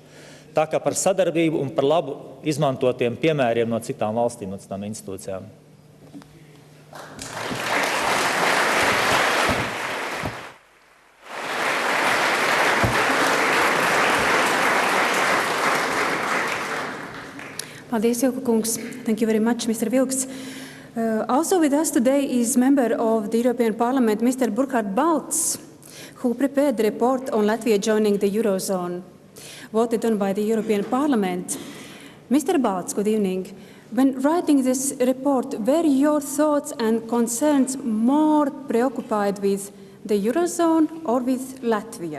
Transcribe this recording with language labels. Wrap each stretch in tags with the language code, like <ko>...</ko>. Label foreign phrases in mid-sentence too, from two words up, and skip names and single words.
<lv>Tā kā par sadarbību un par labu izmantotiem piemēriem no citām valstīm, no citām institūcijām. Paldies, Ilka kungs.</lv> <en>Thank you very much, Mr. Vilks. Also with us today is member of the European Parliament, Mr. Burkhard Balz, who prepared the report on Latvia joining the Eurozone, voted on by the European Parliament. Mr. Balz, good evening. When writing this report, were your thoughts and concerns more preoccupied with the Eurozone or with Latvia?</en>